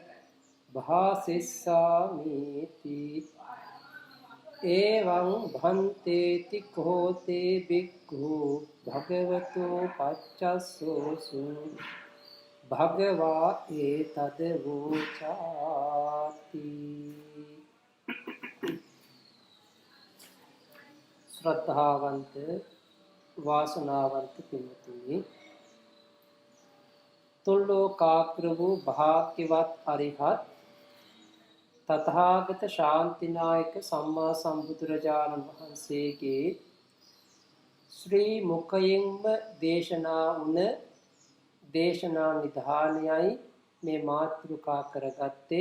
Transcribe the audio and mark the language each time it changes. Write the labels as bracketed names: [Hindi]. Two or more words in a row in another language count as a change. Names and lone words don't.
[Pali] භාසිස්සාමි ති එවං භන්තේති කෝතේ භික්ඛු භගවතු පච්චස්සෝසු භගවා ඒතද වූචාති. [Sinhala] ශ්‍රද්ධාවන්ත වාසනාවන්ත පින්තුනි, තුල්ලෝකාග්‍ර වූ භාග්‍යවත් අරිහත් තථාගත ශාන්තිනායක සම්මා සම්බුදුරජාණන් වහන්සේගේ ශ්‍රී මුඛයෙන්ම දේශනා වුණ දේශනා නිධානයයි මේ මාතෘකා කරගත්තේ.